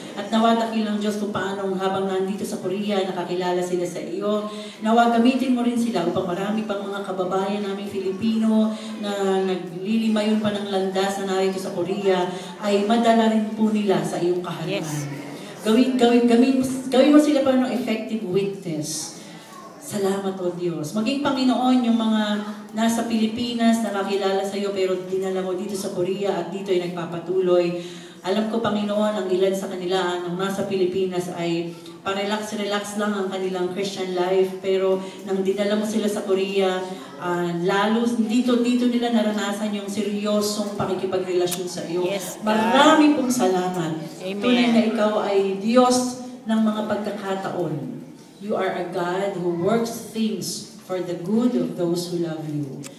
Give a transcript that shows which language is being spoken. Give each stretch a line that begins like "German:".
Filipino: At nawa dakilang Diyos kung paano habang nandito sa Korea, nakakilala sila sa iyo. Nawa gamitin mo rin sila upang marami pang mga kababayan namin Filipino na naglilimayon pa ng landas na narito sa Korea, ay madala rin po nila sa iyong kaharian. Yes. Gawin mo sila pa ng
English: effective witness.
Filipino: Salamat, O Diyos. Maging Panginoon, yung mga nasa Pilipinas, nakakilala sa iyo, pero dinala mo dito sa Korea at dito ay nagpapatuloy. Alam ko, Panginoon, ang ilan sa kanila, nang nasa Pilipinas ay pa-relax lang ang kanilang Christian life, pero nang dinala mo sila sa Korea, lalo dito nila naranasan yung seryosong pakikipagrelasyon sa iyo. Yes, marami pong salamat. Tunay na ikaw ay Diyos ng mga pagkakataon.
English: You are a God who works things for the good of those who love you.